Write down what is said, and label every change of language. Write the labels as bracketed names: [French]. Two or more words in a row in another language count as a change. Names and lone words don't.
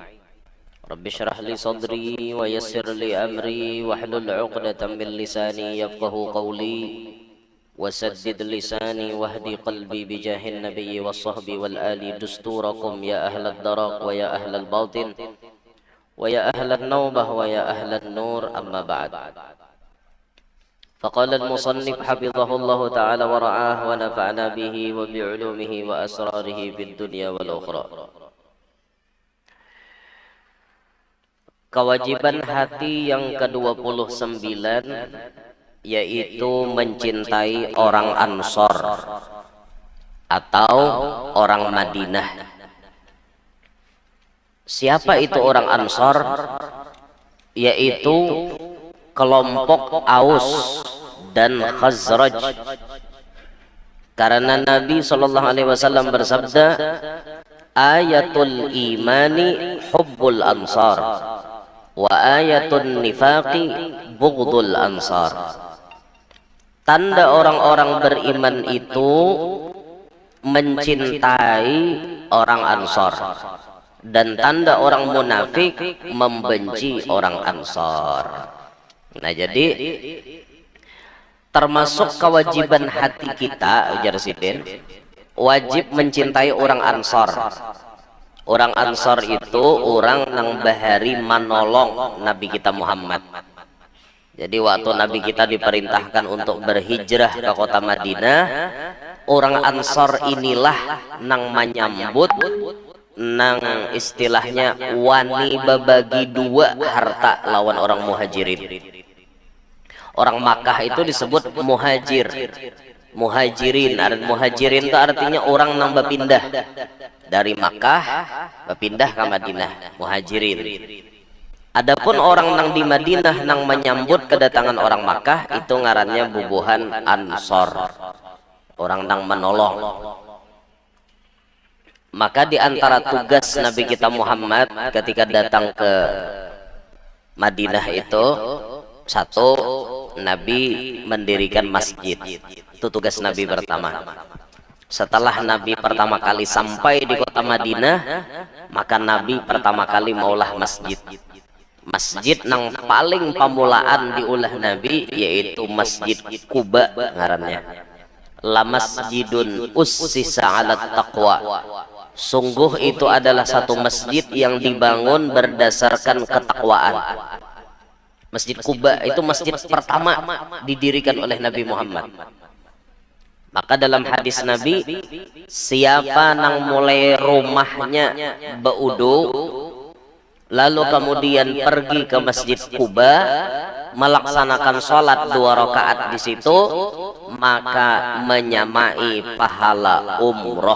[Arabic] رب اشرح لي صدري ويسر لي أمري واحلل عقدة من لساني يفقهوا قولي وسدد لساني واهدي قلبي بجاه النبي والصحب والآل دستوركم يا أهل الدرق ويا أهل الباطن ويا أهل النوبة ويا أهل النور أما بعد. فقال المصنف حفظه الله تعالى ورعاه ونفعنا به وبعلومه وأسراره في الدنيا والأخرى. [Indonesian] Kewajiban hati yang ke-29 yaitu mencintai orang Ansor atau orang Madinah. Siapa itu orang Ansor? Yaitu kelompok Aus dan Khazraj. Karena Nabi SAW bersabda, [Arabic] آية الإيمان حب الأنصار وآية النفاق بغض الأنصار. [Indonesian] Tanda orang-orang beriman itu mencintai orang Ansor, dan tanda orang munafik membenci orang Ansor. Nah jadi termasuk kewajiban hati kita, ujar Sidin, wajib mencintai orang Ansor. Orang Ansor itu orang yang bahari manolong Nabi kita Muhammad. Jadi waktu Nabi kita diperintahkan untuk berhijrah ke kota Madinah, orang Ansor inilah nang menyambut, nang istilahnya [Banjar] wani babagi [Indonesian] dua harta lawan orang muhajirin. Orang Makkah itu disebut muhajir, muhajirin. Muhajirin itu artinya orang nang berpindah dari Makkah berpindah ke Madinah, muhajirin. Adapun orang nang di Madinah nang menyambut kedatangan orang Makkah itu [Banjar] ngarannya bubuhan Ansor, [Indonesian] orang nang menolong. Maka di antara tugas Nabi kita Muhammad ketika datang ke Madinah itu, satu, Nabi mendirikan masjid. Itu tugas Nabi pertama. Setelah Nabi pertama kali sampai di kota Madinah, maka Nabi pertama kali maulah masjid. Masjid [Banjar] nang paling pamulaan diulah [Indonesian] Nabi yaitu Masjid Quba ngarannya. [Arabic] لمسجد أسس على تقوى. [Indonesian] Sungguh itu adalah satu masjid yang dibangun berdasarkan ketakwaan. Masjid Quba itu masjid pertama didirikan oleh Nabi Muhammad. Maka dalam hadis Nabi, siapa nang mulai rumahnya baudu lalu kemudian pergi ke Masjid Quba melaksanakan sholat 2 rakaat di situ, maka menyamai pahala umroh.